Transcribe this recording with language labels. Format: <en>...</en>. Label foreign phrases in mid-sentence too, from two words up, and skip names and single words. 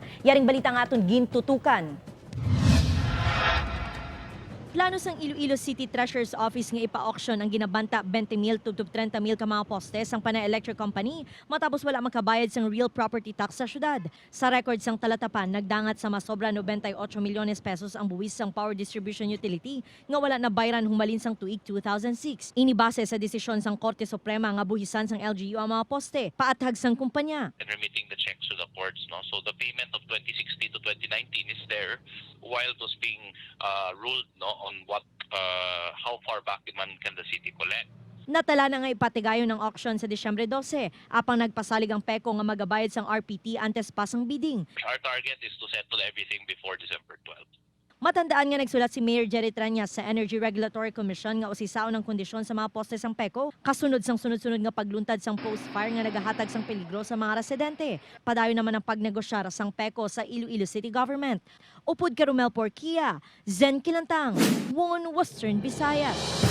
<hil>Yaring balita nga aton gintutukan. Plano sang Iloilo City Treasurer's Office nga ipa-auction ang ginabanta 20,000 to 30,000 ka mga postes sang Panay Electric Company matapos wala makabayad sang</hil> <en>real property tax</en> <hil>sa syudad. Sa record sang talatapan, nagdangat sa masobra 98 milyones pesos ang buwis sang</hil> <en>power distribution utility</en> <hil>nga wala na bayran humalin sang tuig 2006. Inibase sa desisyon sang Korte Suprema nga buhisan sang LGU ang mga poste, paathag sang kumpanya.</hil> <en>And remitting the checks to the courts. No? So the payment of 2016 to 2019 is there while it was being ruled on how far back man can the city collect.</en> <hil>Natala na nga ipatigayon ng auction sa Disyembre 12, apang nagpasalig ang Peko nga magabayad sang RPT antes pa sang bidding.</hil> <en>Our target is to settle everything before December 12.</en> <hil>Matandaan nga nagsulat si Mayor Jerry Tranyas sa Energy Regulatory Commission nga usisaon ang kondisyon sa mga poste sang Peko, kasunod sang sunod-sunod nga pagluntad sang post-fire nga nagahatag sang peligro sa mga residente. Padayon naman ang pagnegosyar sang Peko sa Iloilo City Government. Upod ka Romel Porquia, Zen Kilantang, One Western Visayas.</hil>